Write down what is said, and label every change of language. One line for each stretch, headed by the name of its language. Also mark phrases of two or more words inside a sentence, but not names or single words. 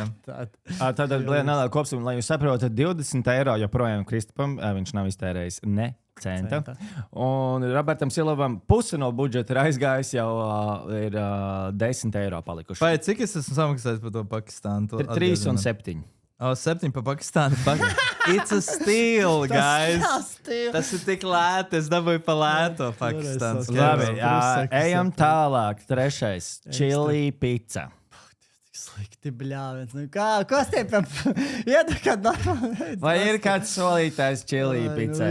Latvian: Tātad, nelēl kopsum, lai jūs saprotat, 20 eiro joprojām Kristupam, viņš nav iztērējis ne centa. Un Robertam Silavam pusi no budžeta ir aizgājis, jau ir 10 eiro palikuši. Vai cik es esmu samaksājis par to Pakistānu? 3 un 7. 7 par Pakistānu.
English: It's a steal, guys.
Latvian: Tas ir tik lēti. Es dabūju pa lēto Pakistānas. Labi, ejam tālāk. 3.
English: Chili pizza.
Latvian: Slikti bļāviens. Nu, kas te iedod kādu normālu? Vai ir kāds solītājs chili pizzai?